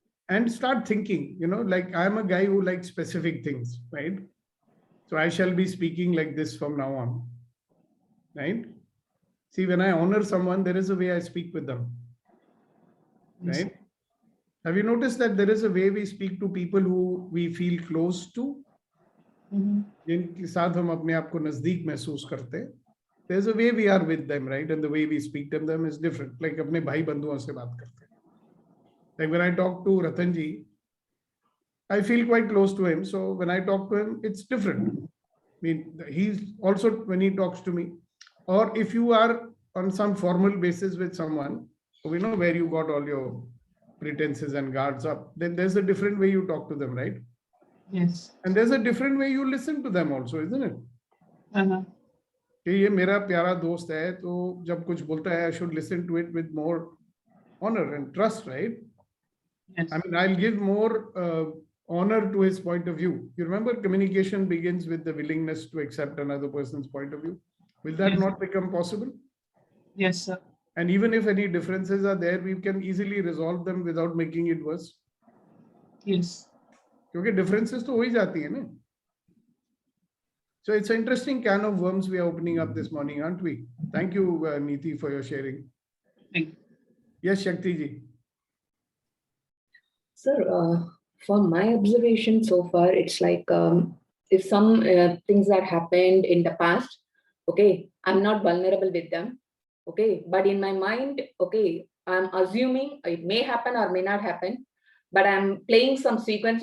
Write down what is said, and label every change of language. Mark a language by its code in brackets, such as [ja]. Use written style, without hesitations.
[en] And start thinking, like I'm a guy who likes specific things, right? So I shall be speaking like this from now on, right? See, when I honor someone, there is a way I speak with them, right? Have you noticed that there is a way we speak to people who we feel close to? [hi] जिनके साथ हम अपने आप को नजदीक महसूस करते हैं. [en] There's a way we are with them, right? And the way we speak to them is different. [hi] Like अपने भाई बंधुओं से बात करते हैं. [en] Like when I talk to Ratan ji, I feel quite close to him. So when I talk to him, it's different. I mean, he's also when he talks to me. Or if you are on some formal basis with someone, we know where you got all your pretenses and guards up, then there's a different way you talk to them, right? Yes. And there's a different way you listen to them also, isn't it? कि ये मेरा प्यारा दोस्त है, तो जब कुछ बोलता है, I should listen to it with more honor and trust, right? Yes. I mean, I'll give more honor to his point of view. You remember, communication begins with the willingness to accept another person's point of view. Will that Yes. not become possible? Yes, sir. And even if any differences are there, we can easily resolve them without making it worse. Yes. [hi] क्योंकि differences तो हो ही जाती है ना. [en] So it's an interesting can of worms we are opening up this morning, aren't we? Thank you, Neeti, for your sharing. Thank you. Yes, Shakti ji. Sir, for my observation so far, it's like if some things that happened in the past, okay, I'm not vulnerable with them, okay, but in my mind, okay, I'm assuming it may happen or may not happen, but I'm playing some sequence.